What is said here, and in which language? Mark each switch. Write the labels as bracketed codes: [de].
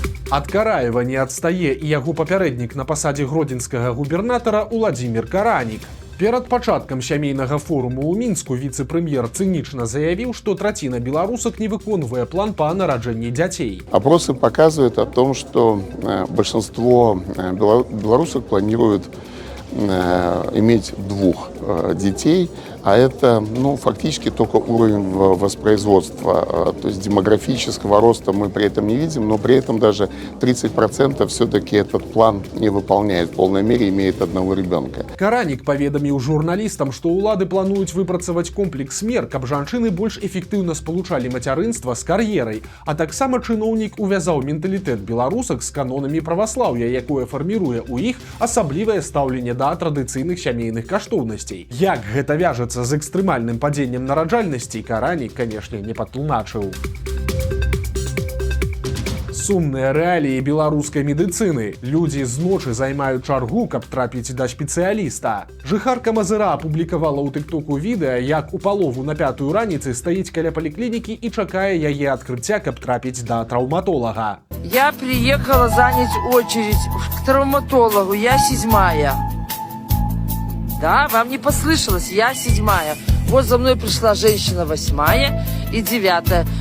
[be] Ад Караева не адстае і яго папярэднік на пасадзе гродзенскага губернатара Уладзімір Каранік. Перад пачаткам сямейнага форуму ў Мінску віцэ-прэм'ер цынічна заявіў, што траціна беларусак не выконвае план па нараджэнні дзяцей. [ru] Опросы показывают о том, что большинство белорусок планируют иметь 2 детей, а это, фактически только уровень воспроизводства. То есть демографического роста мы при этом не видим, но при этом даже 30% все-таки этот план не выполняет. В полной мере имеет 1 ребенка. [be] Каранік паведаміў журналістам, што ўлады плануюць выпрацаваць комплекс мер, каб жанчыны больш эфектыўна спалучалі мацярынства з кар'ерай, а таксама чыноўнік увязаў менталітэт беларусак з канонамі праваслаўя, якое фарміруе ў іх асаблівае стаўленне да традыцыйных сямейных каштоўнасцей. Як гэта вяжацца з экстрэмальным падзеннем нараджальнасці, Каранік, канешне, не патлумачыў. Сумныя рэаліі беларускай медыцыны. Людзі зночы займаюць чаргу, каб трапіць да спецыяліста. Жыхарка Мазыра апублікавала ў тыктоку відэа, як у палову на 5-ю раніцы стаіць каля паліклінікі і чакае яе адкрыцця, каб трапіць да траўматолага. [ru] Я приехала занять очередь к травматологу. Я 7-я. Да, вам не послышалось, я 7-я. Вот за мной пришла женщина 8-я и 9-я.